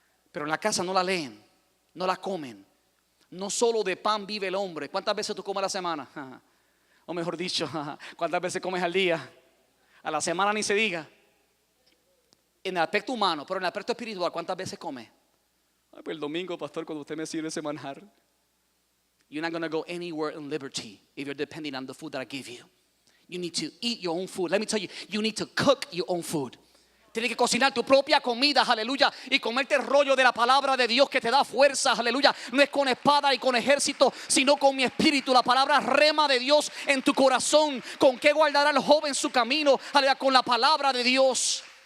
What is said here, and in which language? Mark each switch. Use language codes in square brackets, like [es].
[es] Pero en la casa no la leen, no la comen. No solo de pan vive el hombre. ¿Cuántas veces tú comes a la semana? O mejor dicho, ¿cuántas veces comes al día? A la semana ni se diga. En el aspecto humano, pero en el aspecto espiritual, ¿cuántas veces come? Pues el domingo, pastor, cuando usted me sirve ese manjar. [en] You're not going to go anywhere in liberty if you're depending on the food that I give you. You need to eat your own food. Let me tell you, you need to cook your own food. [es] Tienes que cocinar tu propia comida, aleluya, y comerte el rollo de la palabra de Dios que te da fuerza, aleluya. No es con espada y con ejército, sino con mi espíritu. La palabra rema de Dios en tu corazón. ¿Con qué guardará el joven su camino? Aleluya, con la palabra de Dios.